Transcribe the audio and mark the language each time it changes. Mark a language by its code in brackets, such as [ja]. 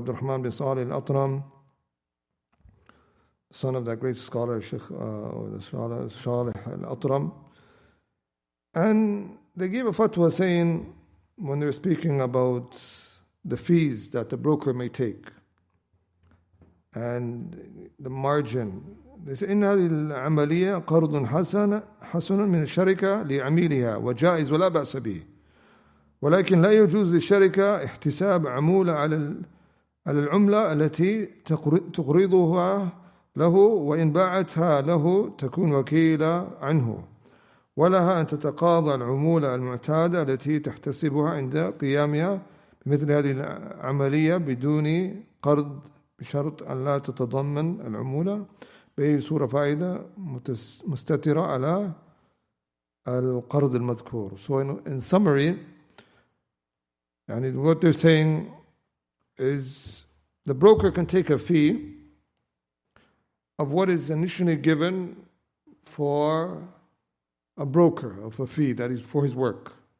[en] Abdurrahman bin Salih al-Atram, son of that great scholar, Sheikh or the scholar Salih al-Atram. And they gave a fatwa saying, when they're speaking about the fees that the broker may take, and the margin. [ar] إن هذه العملية قرض حسن من الشركة لعميلها وجائز ولا بأس به، ولكن لا يجوز للشركة احتساب عمولة على العملة التي تقرضها له، وإن باعتها له تكون وكيلة عنه، ولها أن تتقاضى العمولة المعتادة التي تحتسبها عند قيامها بمثل هذه العملية بدون قرض، بشرط أن لا تتضمن العمولة بأي صورة فائدة مستترة على القرض المذكور. [en] So in summary, what they're saying is the broker can take a fee of what is initially given for a broker, of a fee that is for his work.